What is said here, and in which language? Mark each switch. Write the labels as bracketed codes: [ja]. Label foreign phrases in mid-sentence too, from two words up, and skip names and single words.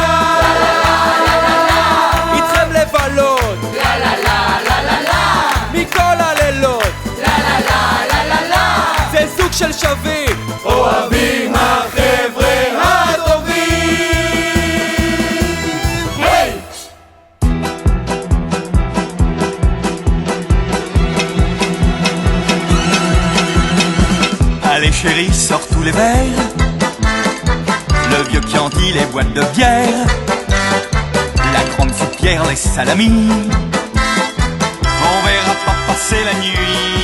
[he] איתכם לבלות מכל הלילות, זה סוג של שווים, אוהבים החבר'ה הטובים. היי! [fr] Allez chérie, sors tous les verres, le vieux Chianti, les boîtes de bière, la grande soupière, les salamis, on verra pas passer la nuit.